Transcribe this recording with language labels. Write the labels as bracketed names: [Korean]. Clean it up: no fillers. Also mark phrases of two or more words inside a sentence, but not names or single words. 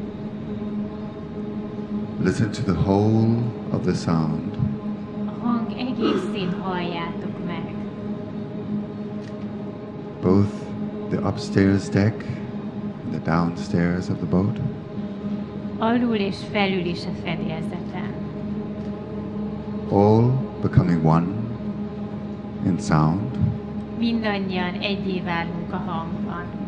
[English] Listen to the whole of the sound. [Hungarian] A hang egészén halljátok meg. [English] Both the upstairs deck and the downstairs of the boat. [Hungarian] Alul és felül is a fedélzeten. [English] All becoming one in sound. [Hungarian] Mindannyian egyé válunk a hangban.